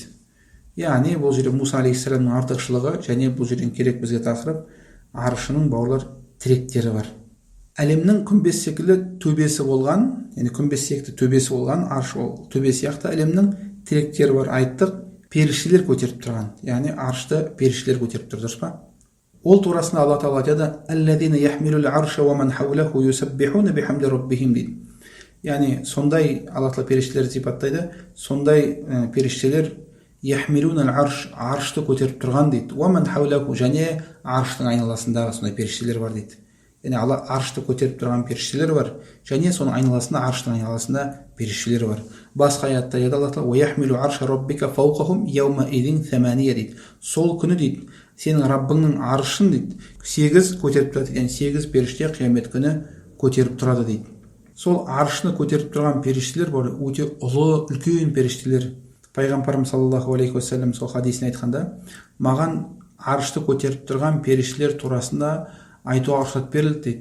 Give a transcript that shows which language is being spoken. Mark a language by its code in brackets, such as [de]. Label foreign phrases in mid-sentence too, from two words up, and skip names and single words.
[kk] Яғни бұл жерде Муса алейхиссаламның артықшылығы және бұл жерден керек бізге тақырып арышының бауырлар тіректері бар. Әлемнің күмбез секілді төбесі болған, яғни күмбез секілді төбесі болған арш ол төбе сияқты әлемнің тіректері бар. Айттық, періштелер көтеріп тұрған, яғни аршты періштелер көтеріп тұр, дұрыс па? Ол турасында Алла тағала айтады, [ar] الذين يحملون العرش ومن حوله يسبحون بحمد ربهم дейді. [kk] Яғни сондай Алла тағала періштелерді сипаттайды, сондай періштелер [ar] يحملون العرش, [kk] аршты көтеріп тұрған дейді. [ar] ومن حوله, [kk] және арштың айналасындағы сондай періштелер бар дейді. Яғни Алла аршты көтеріп тұрған періштелер бар, және соның айналасында, арштың айналасында періштелер бар. Басқа аятта айтады Алла тағала: [ar] "ويحمل عرش ربك فوقهم يومئذ ثمانية" дейді. [kk] Сол күні дейді, сенің Раббыңның аршын дейді, 8 көтеріп тұрады, яғни 8 періште қиямет күні көтеріп тұрады дейді. Сол аршыны көтеріп тұрған періштелер бар, өте ұлы, үлкен періштелер. Пайғамбарымыз [ar] صلى الله عليه وسلم [kk] сол хадисін айтқанда, маған аршты көтеріп тұрған періштелер турасында айтуға рұқсат берілді дейді.